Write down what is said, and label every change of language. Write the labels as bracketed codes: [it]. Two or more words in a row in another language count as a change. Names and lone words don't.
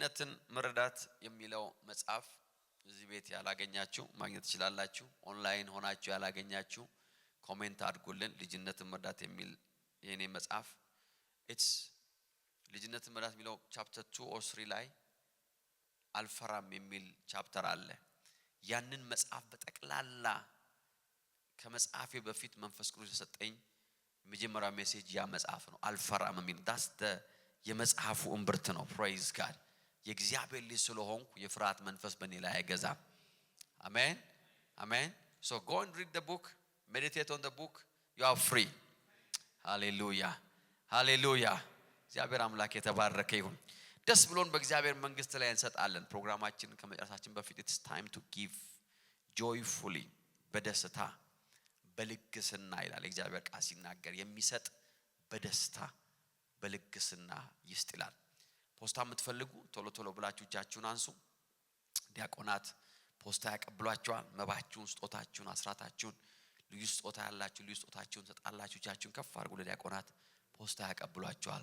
[am] መረዳት የሚለው መጽሐፍ እዚህ ቤት ያላገኛችሁ ማግኘት ትችላላችሁ። ኦንላይን ሆናችሁ ያላገኛችሁ ኮሜንት አድርጉልን። ልጅነትን መርዳት የሚል የኔ መጽሐፍ ኢትስ ልጅነትን መርዳት የሚለው ቻፕተር 2 or 3 ላይ አልፈራም የሚል ቻፕተር አለ። ያንን መጽሐፍ በጠቅላላ ከመጽሐፌ በፊት መንፈስ ቅዱስ የሰጠኝ የመጀመሪያው ሜሴጅ ያ መጽሐፍ ነው። አልፈራም የሚል ዳስ የመጽሐፉ እምብርት ነው። [en] praise God። [am] የእግዚአብሔር ልጅ ስለሆንኩ የፍርሃት መንፈስ በእኔ ላይ አይገዛም። አሜን አሜን። [en] so go and read the book, meditate on the book, you are free. [am] hallelujah hallelujah። እግዚአብሔር አምላክ የተባረከ ይሁን። ደስ ብሎን በእግዚአብሔር መንግስት ላይ እንሰጣለን። ፕሮግራማችን ከመጨረሳችን በፊት [en] it's time to give joyfully፣ [am] በደስታ በልግስና ይላል እግዚአብሔር ቃል ሲናገር። የሚሰጥ በደስታ በልግስና ይስጥ ይላል። ፖስታ የምትፈልጉ ቶሎ ቶሎ ብላችሁ እጃችሁን አንሱ። ዲያቆናት ፖስታ ያቀብሏችኋል። መባችሁን፣ ስጦታችሁን፣ አስራታችሁን፣ ልዩ ስጦታ ያላችሁ ልዩ ስጦታችሁን ሰጣላችሁ። እጃችሁን ከፍ አድርጉ። ለዲያቆናት ፖስታ ያቀብሏችኋል።